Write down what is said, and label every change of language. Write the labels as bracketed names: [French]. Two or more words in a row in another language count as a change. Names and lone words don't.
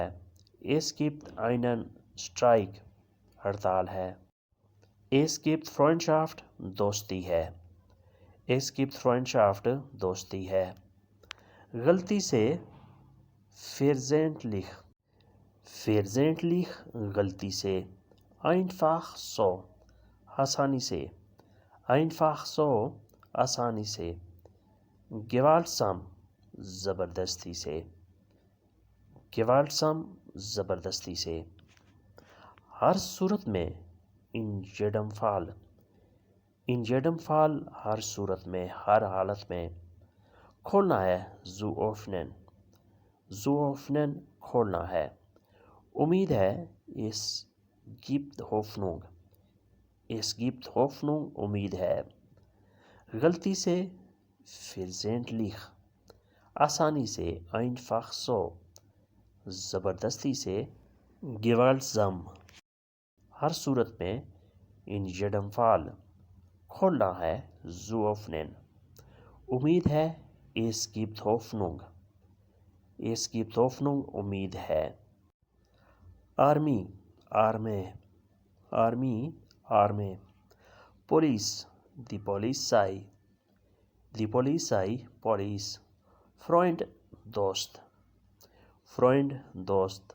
[German] Es gibt einen Streik [Hindi] हड़ताल है। [German] Es gibt Freundschaft [Hindi] दोस्ती है, [German] Es gibt Freundschaft [Hindi] दोस्ती है। गलती से [German] versehentlich, versehentlich [Hindi] गलती से। [German] einfach so [Hindi] आसानी से, [German] einfach so [Hindi] आसानी से। gewaltsam ज़बरदस्ती से, gewaltsam ज़बरदस्ती से। हर सूरत में [German] in jedem Fall, in jedem Fall [Hindi] हर सूरत में हर हालत में। खोलना है [German] zu öffnen, zu öffnen [Hindi] खोलना है। उम्मीद है [German] es gibt Hoffnung, es gibt Hoffnung [Hindi] उम्मीद है। गलती से versehentlich आसानी से [German] einfach so [Hindi] ज़बरदस्ती से। [German] gewaltsam [Hindi] हर सूरत में [German] in jedem Fall [Hindi] खोलना है [German] zu öffnen [Hindi] उम्मीद है [German] es gibt Hoffnung, es gibt Hoffnung [Hindi] उम्मीद है। आर्मी आर्मे, आर्मी आर्मे। पुलिस [German] die Polizei, die Polizei [Hindi] पुलिस। फ्रेंड दोस्त, फ्रेंड दोस्त।